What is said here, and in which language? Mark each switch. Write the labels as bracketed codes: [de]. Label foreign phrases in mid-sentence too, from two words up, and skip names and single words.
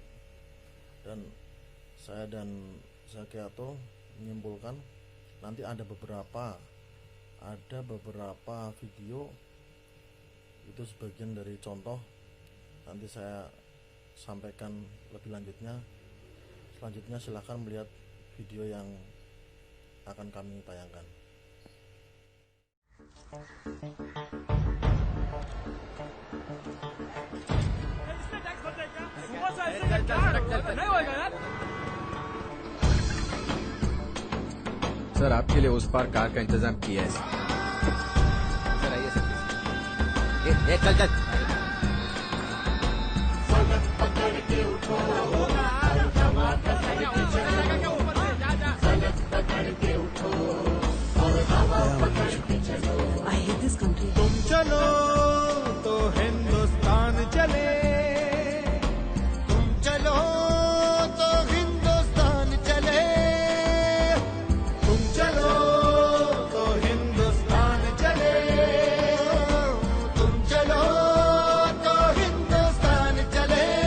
[id] Dan saya dan Zakiato menyimpulkan nanti ada beberapa video, itu sebagian dari contoh, nanti saya sampaikan lebih lanjutnya. Selanjutnya silakan melihat video yang akan kami tayangkan. [hi] सर आपके लिए उस पार कार का इंतजाम किया है सर आइए सर चल चल [en] I hate this country. [hi] तुम चलो तो हिंदुस्तान चले, तुम चलो तो हिंदुस्तान चले, तुम चलो तो हिंदुस्तान चले, तुम चलो तो हिंदुस्तान चले।